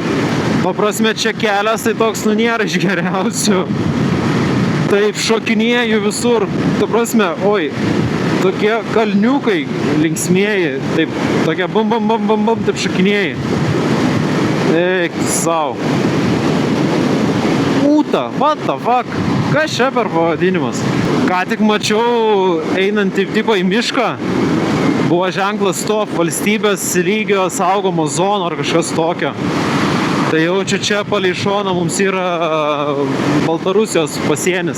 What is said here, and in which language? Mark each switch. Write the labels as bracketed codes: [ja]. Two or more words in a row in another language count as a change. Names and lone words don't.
[lt] Paprasme, čia kelias tai toks, nėra iš geriausių. Taip šokinėju visur, prasme, oi, tokie kalniukai linksmieji, taip, tokie bum, taip šokinėji. Eik, sau. Ūta, [en] what the fuck, [lt] kas čia per pavadinimas? Ką tik mačiau, einant tipo į mišką, buvo ženklas stop, valstybės lygio saugomos zono ar kažkas tokio. Tai jau čia palei šoną mums yra Baltarusijos pasienis.